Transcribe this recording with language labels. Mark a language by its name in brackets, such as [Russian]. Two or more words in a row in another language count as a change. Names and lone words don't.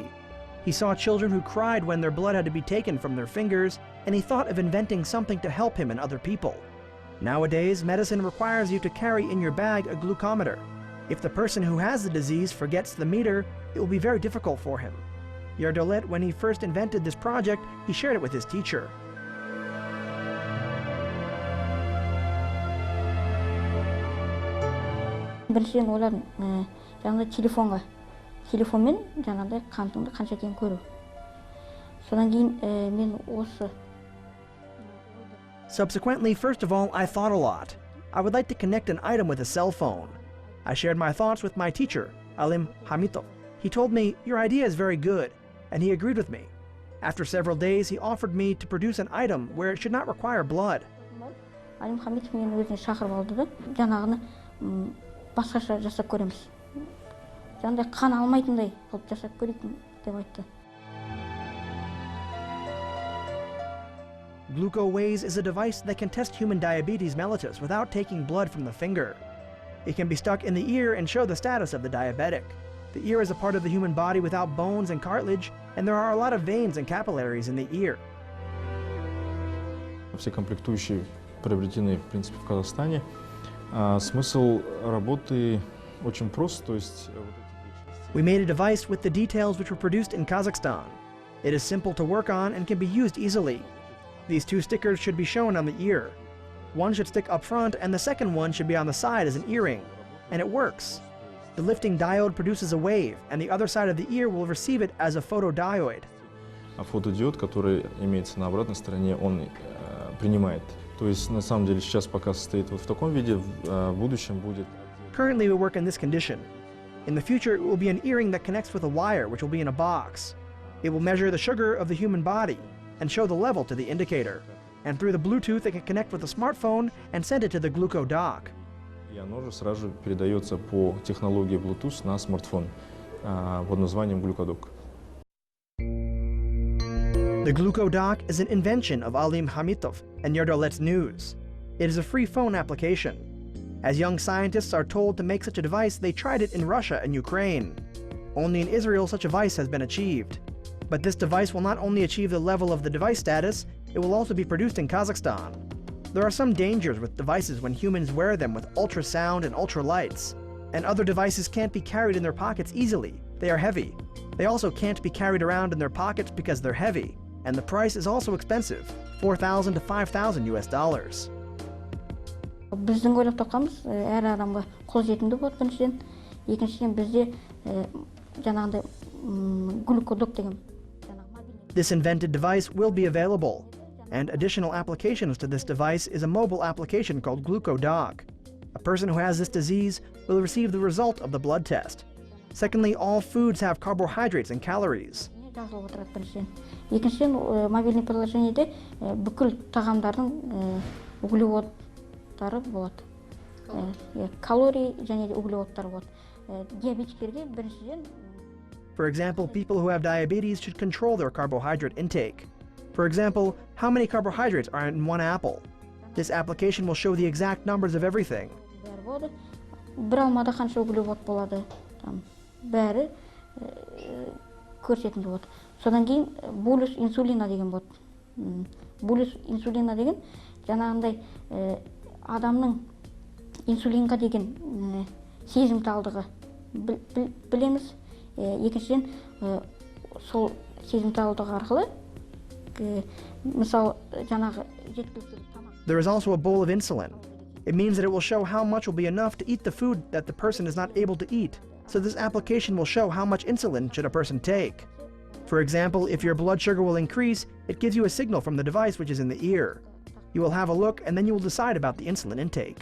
[English] He saw children who cried when their blood had to be taken from their fingers, and he thought of inventing something to help him and other people. Nowadays, medicine requires you to carry in your bag a glucometer. If the person who has the disease forgets the meter, it will be very difficult for him. Yardalet, when he first invented this project, he shared it with his teacher. [Kazakh] Біріншіден ойладым, жаңағыдай телефонмен жаңағыдай қантыңды қанша екенін көру. Содан кейін мен осы [English] Subsequently, first of all, I thought a lot. I would like to connect an item with a cell phone. I shared my thoughts with my teacher, Alim Hamitov. He told me, "Your idea is very good," and he agreed with me. After several days, he offered me to produce an item where it should not require blood. [Kazakh] Алим Хамитов мені өзіне шақырып алды да, жаңағыны басқаша жасап көреміз. Жаңағыдай қан алмайтындай қылып жасап көрейік деп айтты. [English] GlucoWays is a device that can test human diabetes mellitus without taking blood from the finger. It can be stuck in the ear and show the status of the diabetic. The ear is a part of the human body without bones and cartilage, and there are a lot of veins and capillaries in the ear. [Russian] Все комплектующие приобретены, в принципе, в Казахстане. Смысл работы очень прост, то есть [English] We made a device with the details which were produced in Kazakhstan. It is simple to work on and can be used easily. These two stickers should be shown on the ear. One should stick up front and the second one should be on the side as an earring. And it works. The lifting diode produces a wave and the other side of the ear will receive it as a photodiode. [Russian] А фотодиод, который имеется на обратной стороне, он принимает. То есть на самом деле сейчас пока состоит вот в таком виде, в будущем будет. [English] Currently we work in this condition. In the future it will be an earring that connects with a wire which will be in a box. It will measure the sugar of the human body and show the level to the indicator. And through the Bluetooth it can connect with a smartphone and send it to the GlucoDock. [Russian] И оно же сразу же передается по технологии Bluetooth на смартфон под названием GlucoDock. [English] The GlucoDock is an invention of Alim Hamitov and Yerdolet's News. It is a free phone application. As young scientists are told to make such a device, they tried it in Russia and Ukraine. Only in Israel such a device has been achieved. But this device will not only achieve the level of the device status, it will also be produced in Kazakhstan. There are some dangers with devices when humans wear them with ultrasound and ultralights. And other devices can't be carried in their pockets easily. They are heavy. They also can't be carried around in their pockets because they're heavy. And the price is also expensive, $4,000 to $5,000. [Kazakh] Біздің ойлап тапқанымыз әр адамға қолжетімді болады біріншіден, екіншіден бізде жаңағыдай глюкодок деген. [English] This invented device will be available, and additional applications to this device is a mobile application called GlucoDock. A person who has this disease will receive the result of the blood test. Secondly, all foods have carbohydrates and calories. [Kazakh] Жазылып отырады біріншіден. Екіншіден, мобильный приложениеде бүкіл тағамдардың углеводтары болады. Калорий және углеводтар болады. Диабетиктерге біріншіден. [English] For example, people who have diabetes should control their carbohydrate intake. For example, how many carbohydrates are in one apple? This application will show the exact numbers of everything. [Kazakh] Бір алмада қанша углевод болады, бәрі көрсетілді болады. Содан кейін [Russian] болус инсулина [Kazakh] деген болады. [Russian] Болус инсулина [Kazakh] деген жаңағындай адамның инсулинға деген сезімталдығы білеміз. Екіншіден сол сезімталдығы арқылы мысалы жаңағы жеткілікті тамақ. [English] There is also a bowl of insulin. It means that it will show how much will be enough to eat the food that the person is not able to eat. So this application will show how much insulin should a person take. For example, if your blood sugar will increase, it gives you a signal from the device which is in the ear. You will have a look and then you will decide about the insulin intake.